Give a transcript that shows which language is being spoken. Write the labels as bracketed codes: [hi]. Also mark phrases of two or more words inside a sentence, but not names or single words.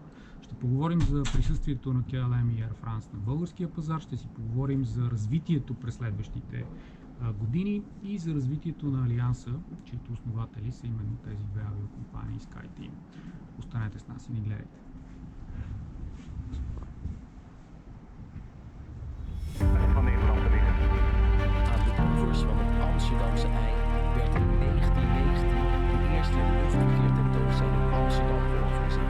[bg] Ще поговорим за присъствието на KLM и AirFrance на българския пазар, ще си поговорим за развитието през следващите години и за развитието на Алианса, чието основатели са именно тези две авиокомпании SkyTeam. Останете с нас и ни гледайте. [nl] Van het Amsterdamse ei werd in 1919 de eerste luchtverkeertentoonstelling Amsterdam georganiseerd.